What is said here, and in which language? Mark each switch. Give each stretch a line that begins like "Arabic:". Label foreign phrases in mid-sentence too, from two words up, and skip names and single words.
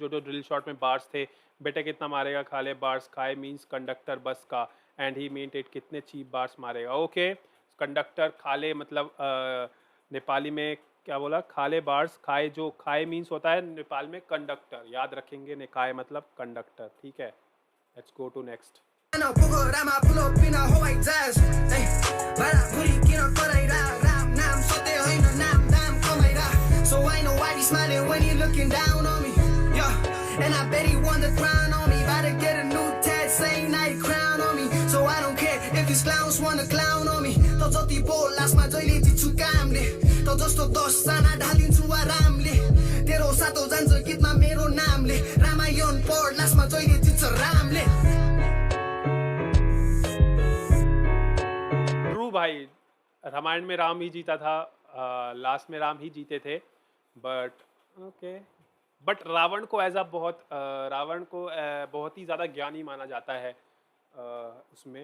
Hindi: जो ड्रिल शॉट में बार्स थे, बेटे कितना मारेगा खा ले बार्स. खाए मीन्स कंडक्टर बस का,
English: and he mean it
Hindi: कितने
English: cheap bars
Hindi: मारेगा. ओके, कंडक्टर खा ले मतलब नेपाली में क्या बोला, खाले बार्स. खाए, जो खाए मीन्स होता है नेपाल में कंडक्टर, याद रखेंगे. निकाय मतलब कंडक्टर. ठीक है,
English: let's go to next. So I know why he's smiling when he looking down on me. Yeah, and I bet he won the crown on me. About to get a new tat, same night crown on me. So I don't care if these clowns wanna clown on me.
Nepali: तो जति बोलस् म जहिले दिन्छु कामले. To जस्तो 10 जना ढालिन्छु आरामले. तेरो सातो जान्छ गीतमा मेरो नामले. रामायण पढ लास्टमा जहिले जित्छ रामले.
Hindi: ट्रू भाई, रामायण में राम ही जीता था, लास्ट में राम ही जीते थे. बट ओके, बट रावण को
English: as a
Hindi: रावण को बहुत ही ज़्यादा ज्ञानी माना जाता है उसमें.